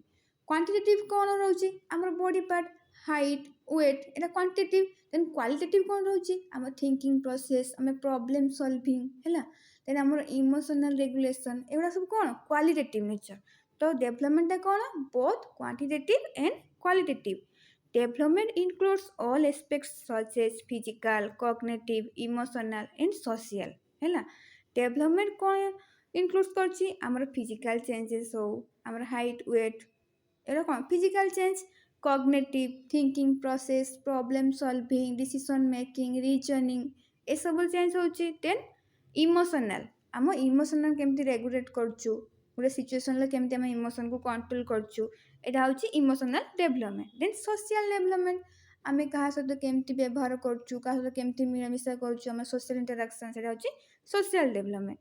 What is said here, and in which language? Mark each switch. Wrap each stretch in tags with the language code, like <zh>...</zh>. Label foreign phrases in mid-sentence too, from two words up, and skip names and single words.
<or>କ୍ୱାଣ୍ଟିଟେଟିଭ୍ କ'ଣ ରହୁଛି, ଆମର</or> <en>body part height weight</en> <or>ଏଇଟା କ୍ୱାଣ୍ଟିଟେଟିଭ୍.</or> <en>then qualitative</en> <or>କ'ଣ ରହୁଛି, ଆମର</or> <en>thinking process,</en> <or>ଆମେ</or> <en>problem solving</en> <or>ହେଲା. ଦେନ୍ ଆମର</or> <en>emotional regulation,</en> <or>ଏଗୁଡ଼ା ସବୁ କ'ଣ</or> <en>qualitative nature.</en> <or>ତ ଡେଭଲପମେଣ୍ଟଟା କ'ଣ</or> <en>both quantitative and qualitative. Development includes all aspects such as physical, cognitive, emotional and social ହେଲା. Development କ'ଣ includes</en> <or>କରୁଛି, ଆମର</or> <en>physical changes</en> <or>ହଉ, ଆମର</or> <en>height weight</en> <or>ଏଗୁଡ଼ା କ'ଣ</or> <en>physical change, cognitive thinking process, problem solving, decision making, reasoning</en> <or>ଏସବୁ ଚେଞ୍ଜ ହେଉଛି.</or> <en>then emotional,</en> <or>ଆମ ଇମୋସନାଲ୍ କେମିତି ରେଗୁଲେଟ୍ କରୁଛୁ, ଗୋଟେ ସିଚୁଏସନ୍ରେ କେମିତି ଆମେ ଇମୋସନ୍କୁ କଣ୍ଟ୍ରୋଲ୍ କରୁଛୁ, ଏଇଟା ହେଉଛି</or> <en>emotional development. then social development,</en> <or>ଆମେ କାହା ସହିତ କେମିତି ବ୍ୟବହାର କରୁଛୁ, କାହା ସହିତ କେମିତି ମିଳାମିଶା କରୁଛୁ, ଆମର</or> <en>social interaction,</en> <or>ସେଇଟା ହେଉଛି</or> <en>social development.</en>